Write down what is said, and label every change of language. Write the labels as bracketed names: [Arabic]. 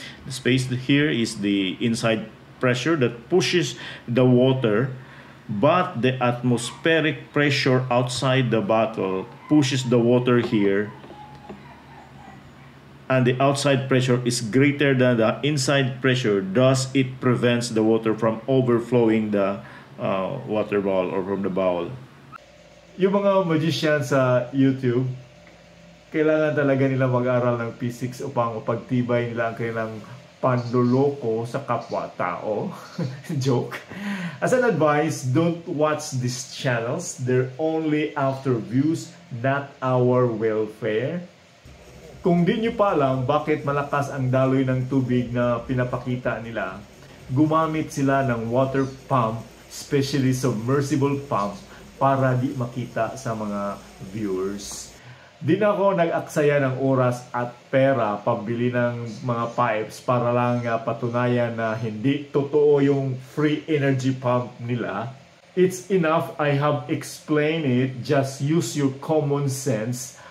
[English] The space here is the inside pressure that pushes the water, but the atmospheric pressure outside the bottle pushes the water here, and the outside pressure is greater than the inside pressure, thus it prevents the water from overflowing the water bowl or from the bowl. [Filipino] Yung mga magician sa YouTube, kailangan talaga nila mag-aral ng physics upang pagtibay nila ang kanilang panloloko sa kapwa-tao. [English] Joke. As an advice, don't watch these channels. They're only after views, not our welfare. [Filipino] Kung di nyo pa alam bakit malakas ang daloy ng tubig na pinapakita nila, gumamit sila ng water pump, especially submersible pump, para di makita sa mga viewers. Di na ako nag-aksaya ng oras at pera pambili ng mga pipes para lang patunayan na hindi totoo yung free energy pump nila. [English] It's enough I have explained it, just use your common sense.